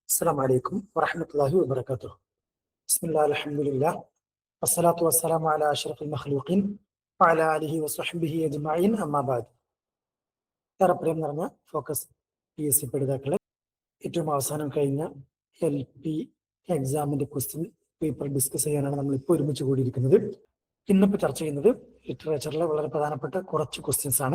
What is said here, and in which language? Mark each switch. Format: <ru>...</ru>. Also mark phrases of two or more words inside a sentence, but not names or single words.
<ar>السلام عليكم ورحمة الله وبركاته. بسم الله الحمد لله والصلاة والسلام على أشرف المخلوقين وعلى آله وصحبه أجمعين أما بعد.</ar> <ml>പ്രിയം നിറഞ്ഞ ഫോക്കസ് PSC പഠിതാക്കളെ, ഏറ്റവും അവസാനം കഴിഞ്ഞ LP എക്സാമിന്റെ</ml> <en>question paper</en> <ml>ഡിസ്കസ് ചെയ്യാനാണ് നമ്മൾ ഇപ്പോൾ ഒരുമിച്ച് കൂടിയിരിക്കുന്നത്. ഇന്നിപ്പോൾ ചർച്ച ചെയ്യുന്നത് ലിറ്ററേച്ചറിലെ വളരെ പ്രധാനപ്പെട്ട കുറച്ച് ക്വസ്റ്റ്യൻസ് ആണ്.</ml>